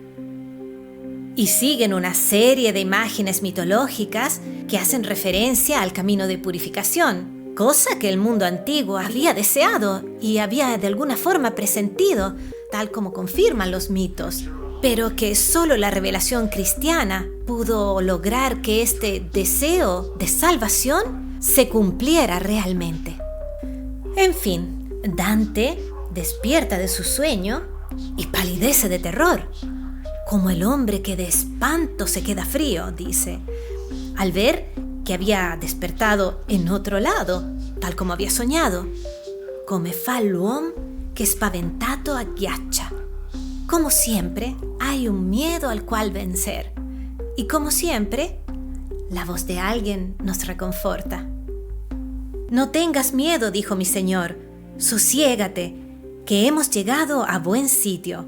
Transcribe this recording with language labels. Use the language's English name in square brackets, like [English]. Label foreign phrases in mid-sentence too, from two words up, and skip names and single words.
[Spanish] Y siguen una serie de imágenes mitológicas que hacen referencia al camino de purificación, cosa que el mundo antiguo había deseado y había de alguna forma presentido, tal como confirman los mitos, pero que solo la revelación cristiana pudo lograr que este deseo de salvación se cumpliera realmente. En fin, Dante despierta de su sueño y palidece de terror, como el hombre que de espanto se queda frío, dice, al ver que había despertado en otro lado, tal come había sognado, [Italian] come fa l'uom che spaventato agghiaccia. [Spanish] Como siempre, hay un miedo al cual vencer. Y como siempre, la voz de alguien nos reconforta. No tengas miedo, dijo mi Señor, sosiégate, que hemos llegado a buen sitio.